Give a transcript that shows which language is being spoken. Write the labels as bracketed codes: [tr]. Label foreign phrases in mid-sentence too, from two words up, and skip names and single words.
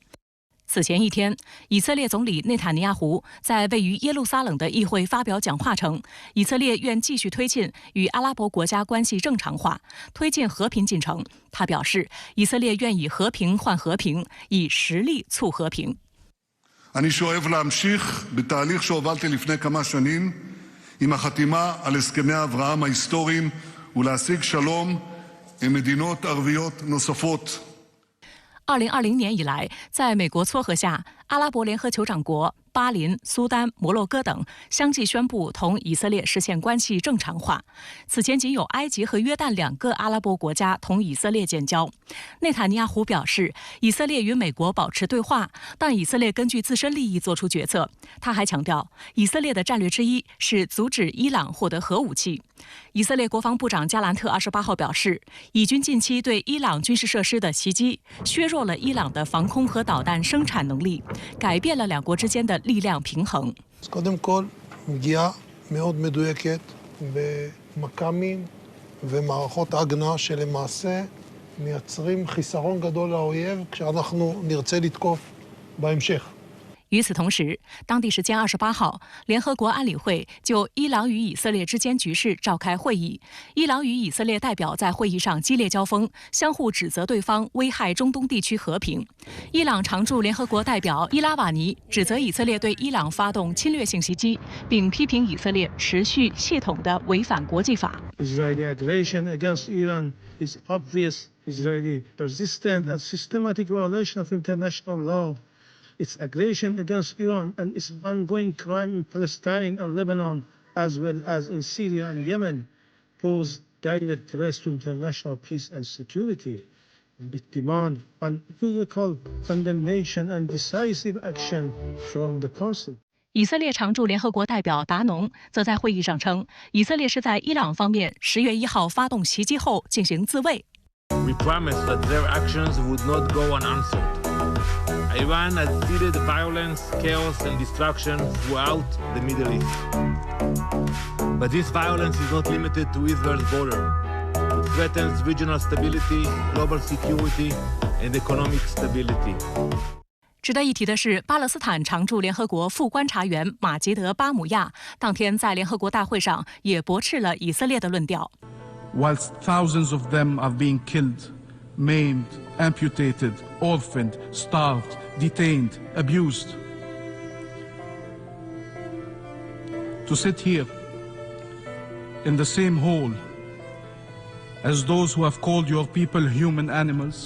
[zh] 此前一天，以色列总理内塔尼亚胡在位于耶路撒冷的议会发表讲话称，以色列愿继续推进与阿拉伯国家关系正常化，推进和平进程。他表示，以色列愿以和平换和平，以实力促和平。 [he] אני שואף להמשיך בתהליך שהובלתי לפני כמה שנים עם החתימה על הסכמי אברהם ההיסטוריים ולהשיג שלום עם מדינות ערביות נוספות. [zh] 2020 年以来，在美国撮合下，阿拉伯联合酋长国巴林、苏丹、摩洛哥等相继宣布同以色列实现关系正常化。此前仅有埃及和约旦2个阿拉伯国家同以色列建交。内塔尼亚胡表示，以色列与美国保持对话，但以色列根据自身利益做出决策。他还强调，以色列的战略之一是阻止伊朗获得核武器。以色列国防部长加兰特28号表示，以军近期对伊朗军事设施的袭击，削弱了伊朗的防空和导弹生产能力，改变了两国之间的力量平衡。 [he] קודם כל, פגיעה מאוד מדויקת במכ"מים ומערכות ההגנה שלמעשה מייצרים חיסרון גדול לאויב כשאנחנו נרצה לתקוף בהמשך. [zh] 与此同时，当地时间28号，联合国安理会就伊朗与以色列之间局势召开会议。伊朗与以色列代表在会议上激烈交锋，相互指责对方危害中东地区和平。伊朗常驻联合国代表伊拉瓦尼指责以色列对伊朗发动侵略性袭击，并批评以色列持续系统地违反国际法。 [en] Israeli aggression against Iran is obvious. Israeli persistent and systematic violation of international law. Its aggression against Iran and its ongoing crime in Palestine and Lebanon, as well as in Syria and Yemen, pose direct threats to international peace and security. It demands unequivocal condemnation and decisive action from the Council. [zh] 以色列常驻联合国代表达农则在会议上称，以色列是在伊朗方面10月1号发动袭击后进行自卫。 [en] We promised that their actions would not go unanswered. Iran has seeded violence, chaos, and destruction throughout the Middle East. But this violence is not limited to Israel's border. It threatens regional stability, global security, and economic stability. [zh] 值得一提的是，巴勒斯坦常驻联合国副观察员马吉德·巴姆亚当天在联合国大会上也驳斥了以色列的论调。 [en] Whilst thousands of them are being killed, maimed, amputated, orphaned, starved, detained, abused. To sit here in the same hall as those who have called your people human animals.